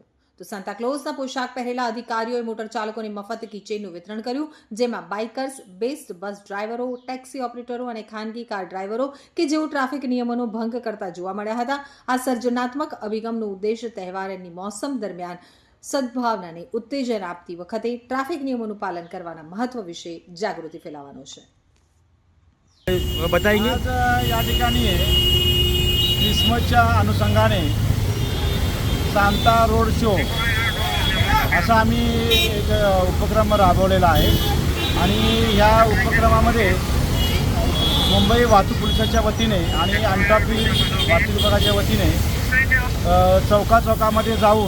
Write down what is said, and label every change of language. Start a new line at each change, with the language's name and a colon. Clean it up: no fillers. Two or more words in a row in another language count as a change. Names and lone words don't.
Gujarati: તો સાન્તાક્લોઝના પોશાક પહેરેલા અધિકારીઓએ મોટર ચાલકોને મફત કિચેનનું વિતરણ કર્યું, જેમાં બાઇકર્સ, બેસ્ટ બસ ડ્રાઈવરો, ટેક્સી ઓપરેટરો અને ખાનગી કાર ડ્રાઈવરો કે જેઓ ટ્રાફિક નિયમોનો ભંગ કરતા જોવા મળ્યા હતા। આ સર્જનાત્મક અભિગમનો ઉદ્દેશ તહેવારની મોસમ દરમિયાન સદભાવનાને ઉત્તેજન આપતી વખતે ટ્રાફિક નિયમોનું પાલન કરવાના મહત્વ વિશે જાગૃતિ ફેલાવવાનો છે।
Hindi: बताएंगे।
Marathi: आज या ठिकाणी क्रिसमसच्या अनुषंगाने सांता रोड शो असा आम्ही एक उपक्रम राबवलेला आहे आणि ह्या उपक्रमामध्ये मुंबई वाहतूक पोलिसाच्या वतीने आणि एन्टॉफिल वाहतूक विभागाच्या वतीने चौकामध्ये जाऊन